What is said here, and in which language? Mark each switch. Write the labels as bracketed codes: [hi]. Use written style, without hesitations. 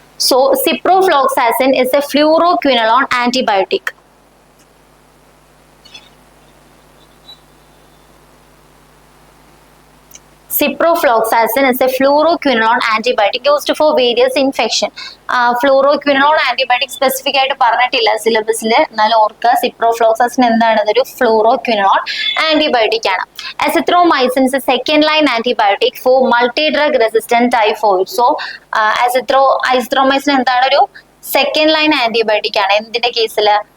[en] So ciprofloxacin is a fluoroquinolone antibiotic. Ciprofloxacin is a fluoroquinolone antibiotic used for various infection. [ml] Fluoroquinolone antibiotic specific ആയിട്ട് പറഞ്ഞിട്ടില്ല സിലബസിൽ, എന്നാലും ഓർക്കുക ciprofloxacin എന്താണ്? അതൊരു ഫ്ലൂറോക്വിനോൺ ആന്റിബയോട്ടിക് ആണ്. [en] Azithromycin is a second line antibiotic for multi-drug resistant typhoid. [ml] So azithromycin എന്താണ്? ഒരു സെക്കൻഡ് ലൈൻ ആന്റിബയോട്ടിക് ആണ്. എന്തിന്റെ കേസിൽ?